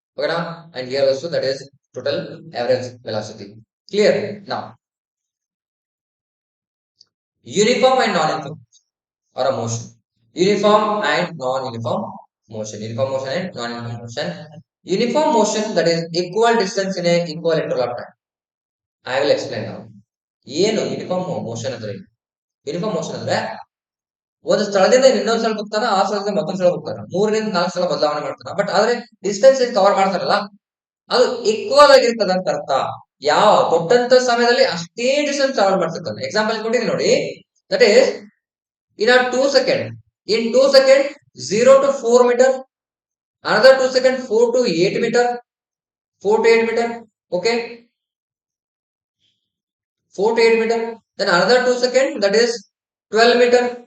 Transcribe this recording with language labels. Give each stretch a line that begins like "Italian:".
English: Okay, now and here also that is total average velocity. Clear now. Uniform and non-uniform or a motion. Uniform and non-uniform motion. Uniform motion and non-uniform motion. Uniform motion, that is equal distance in a equal interval of time. I will explain now.
Kannada: ಏನು uniform motion ಅಂದ್ರೆ uniform motion ಅಂದ್ರೆ ಒಂದು ಸ್ಥಳದಿಂದ ಇನ್ನೊಂದು ಸ್ಥಳಕ್ಕೆ ಹೋಗ್ತಾನ, ಆ ಸ್ಥಳದಿಂದ ಮತ್ತೊಂದು ಸ್ಥಳ ಹೋಗ್ತಾನ, 3 ರಿಂದ 4 ಸ್ಥಳ ಬದಲಾವಣೆ ಮಾಡ್ತಾನ. ಬಟ್ ಆದ್ರೆ ಡಿಸ್ಟೆನ್ಸ್ ಕವರ್ ಮಾಡ್ತಾರಲ್ಲ ಅದು ಈಕ್ವಲ್ ಆಗಿರ್ತದ ಅಂತ ಅರ್ಥ. ಯಾವ ಕೊಟ್ಟಂತ ಸಮಯದಲ್ಲಿ ಅಷ್ಟೇ ಡಿಸ್ಟೆನ್ಸ್ ಕವರ್ ಮಾಡ್ತಿರ್ತಾನೆ. ಎಕ್ಸಾಂಪಲ್ ಕೊಟ್ಟಿದ್ದೀನಿ ನೋಡಿ.
English: That is in a 2 second, in 2 second 0 to 4 meter, another 2 second 4 to 8 meter, 4 to 8 meter, okay, 4 to 8 meter, then another 2 second, that is 12 meter.